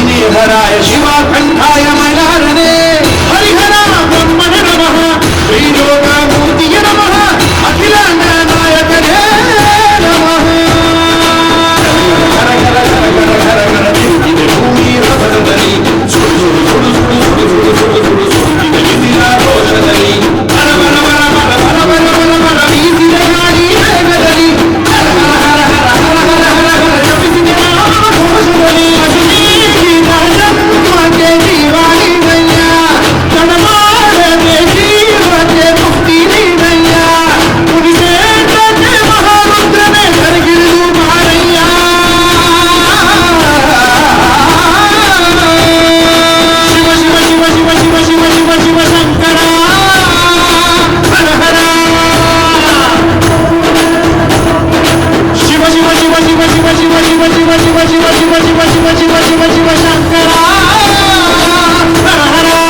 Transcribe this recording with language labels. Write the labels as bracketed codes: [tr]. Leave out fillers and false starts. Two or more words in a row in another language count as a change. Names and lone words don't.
[sa] ಶ್ರೀಧರಾಯ ಶಿವಕಂಠಾಯ ಮೈಲಾರನೆ ಹರಿಹರ ಬ್ರಹ್ಮಣ ನಮಃ ಶ್ರೀಯೋಗ ಮೂರ್ತಿಯ ನಮಃ ಅಖಿಲ ನಾಯಕನೇ ನಮಃ. [kn] ಗರ ಗರ ಗರ ಗರ ಗರ ಗರ ತಿರುಗಿದೆ ಭೂಮಿಯ ಬಲದಲ್ಲಿ ಸುಡು ಸುಡು ಸುಡು ಸುಡು ಸುಡು ಸುಡು ಸುಡು ಸುಡು ಸುಡುತ್ತಿದೆ ಬಿಸಿಲ ರೋಷದಲ್ಲಿ ಬರ ಬರ ಬರ ಬರ ಬರ ಬರ ಬರ ಬರ ಬೀಸಿದ ಗಾಳಿ ವೇಗದಲ್ಲಿ ಹರ ಹರ ಹರ ಹರ ಹರ ಹರ ಹರ ಹರ ಜಪಿಸಿದೆ ಘೋಷದಲ್ಲಿ ಜನ್ಮಕ್ಕೆ ಜೀವಾಣಿ ಗಯ್ಯ ಜಡಮಾಡದೆ ಜೀವಕ್ಕೆ ಮುಕ್ತಿ ನೀಡಯ್ಯ ಮುನಿವೇದಕ್ಕೆ ಮಹಾರುದ್ರನೇ ಕರಗಿಳಿದು ಮಾರಯ್ಯ. ಶಿವ ಶಿವ ಶಿವ ಶಿವ ಶಿವ ಶಿವ ಶಿವ ಶಿವ ಶಂಕರ ಹರ ಹರ ಶಿವ ಶಿವ ಶಿವ ಶಿವ ಶಿವ ಶಿವ ಶಿವ ಶಿವ ಶಿವ ಶಿವ ಶಿವ ಶಿವ ಶಿವ ಶಿವ ಶಿವ ಶಿವ ಶಂಕರ ಹರ ಹರ.